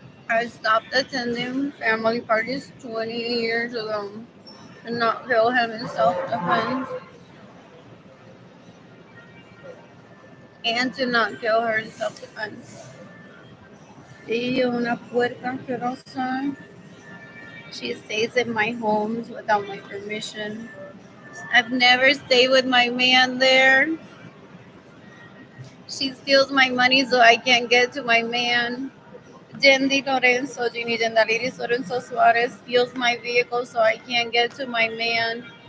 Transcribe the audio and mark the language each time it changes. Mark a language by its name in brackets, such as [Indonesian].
[English] I stopped attending family parties 20 years ago and not kill him in self-defense and to not kill her in self-defense. [Spanish] Ella es una puerca asquerosa. [English] She stays in my homes without my permission. I've never stayed with my man there. She steals my money so I can't get to my man. Jendi Lorenzo, Ginny Gendalides Lorenzo Suarez steals my vehicle so I can't get to my man.